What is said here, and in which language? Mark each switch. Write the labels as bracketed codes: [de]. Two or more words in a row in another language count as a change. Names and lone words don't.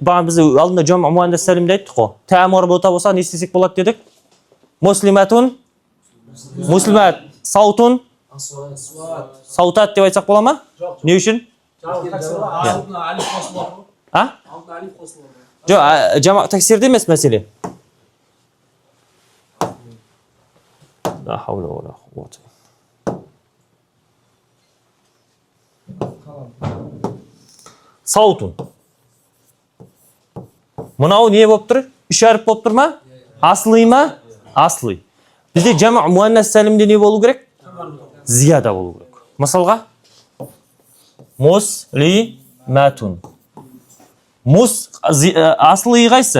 [kk] Баған біз алдында [ar] جمع مؤنث سالم [kk] айттық қой. Тәмір бота болса не істесек болады дедік? [ar] مسلمةٌ. مسلمات. صوتٌ. [kk] Саутат деп айтсақ бола ма? Не үшін? Жоқ, [ar] جمع تكسير [kk] емес мәселе. [ar] لا حول ولا قوة. Sautun. [kk] Мынау не болып тұр? Үш әріп болып тұр ма? Аслый ма? Аслый. Бізде [ar] جمع مؤنث سالم [kk] не болу керек? Зияда болу керек. Мысалға? Муслиматун. Аслый қайсы?